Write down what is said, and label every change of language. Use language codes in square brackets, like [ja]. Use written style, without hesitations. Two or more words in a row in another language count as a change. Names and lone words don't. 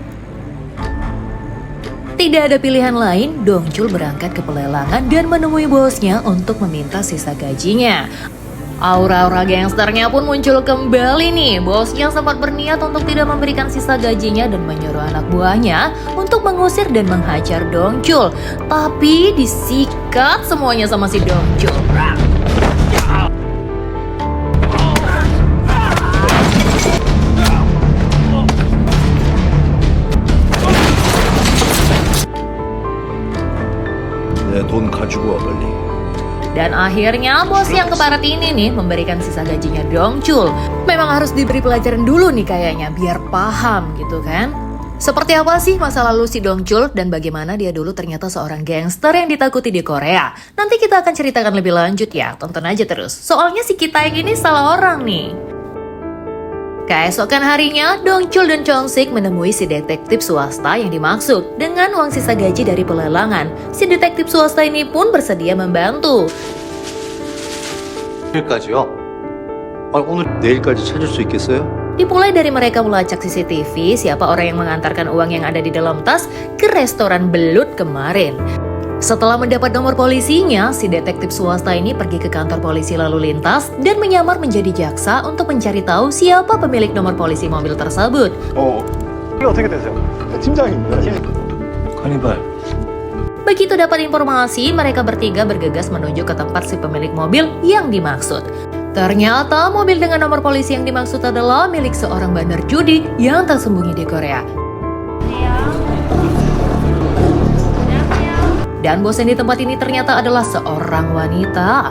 [id] Tidak ada pilihan lain, Dong-chul berangkat ke pelelangan dan menemui bosnya untuk meminta sisa gajinya. Aura-aura gangsternya pun muncul kembali nih. Bosnya sempat berniat untuk tidak memberikan sisa gajinya dan menyuruh anak buahnya untuk mengusir dan menghajar Dong-chul. Tapi disikat semuanya sama si Dong-chul. [ko] 내 돈 가지고 와 빨리. [id] Dan akhirnya bos yang keparat ini nih memberikan sisa gajinya Dong-chul. Memang harus diberi pelajaran dulu nih kayaknya biar paham gitu kan. Seperti apa sih masa lalu si Dong-chul dan bagaimana dia dulu ternyata seorang gangster yang ditakuti di Korea. Nanti kita akan ceritakan lebih lanjut ya, tonton aja terus. Soalnya si Ki-taek ini salah orang nih. Keesokan harinya, Dong-chul dan Chon-sik menemui si detektif swasta yang dimaksud. Dengan uang sisa gaji dari pelelangan, si detektif swasta ini pun bersedia membantu. [ko] 내일까지요? 아니 오늘 내일까지 찾을 수 있겠어요? [id] Dimulai dari mereka melacak CCTV siapa orang yang mengantarkan uang yang ada di dalam tas ke restoran belut kemarin. Setelah mendapat nomor polisinya, si detektif swasta ini pergi ke kantor polisi lalu lintas dan menyamar menjadi jaksa untuk mencari tahu siapa pemilik nomor polisi mobil tersebut. [ko] 이게 어떻게 되세요? 팀장입니다. 카니발. [id] Begitu dapat informasi, mereka bertiga bergegas menuju ke tempat si pemilik mobil yang dimaksud. Ternyata mobil dengan nomor polisi yang dimaksud adalah milik seorang bandar judi yang tersembunyi di Korea. Dan bos yang di tempat ini ternyata adalah seorang wanita.